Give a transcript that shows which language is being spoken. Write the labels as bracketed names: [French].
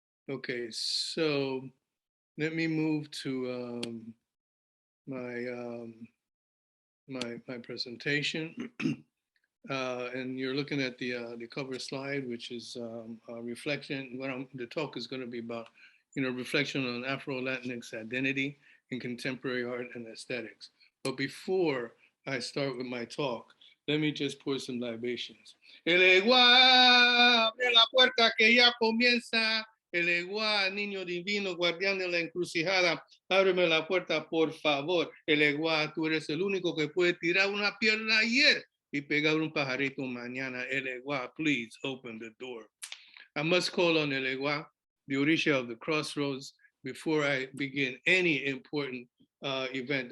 [English] Okay, so let me move to my presentation. And you're looking at the cover slide, which is a reflection. The talk is going to be about, reflection on Afro-Latinx identity in contemporary art and aesthetics. But before I start with my talk, let me just pour some libations. [Spanish] El Eguá, abre la puerta que ya comienza. El Eguá, niño divino, guardián de la encrucijada, ábreme la puerta, por favor. El Eguá, tú eres el único que puede tirar una pierna ayer y pegar un pajarito mañana. [English] El Eguá, please open the door. I must call on El Eguá, the Orisha of the crossroads, before I begin any important event.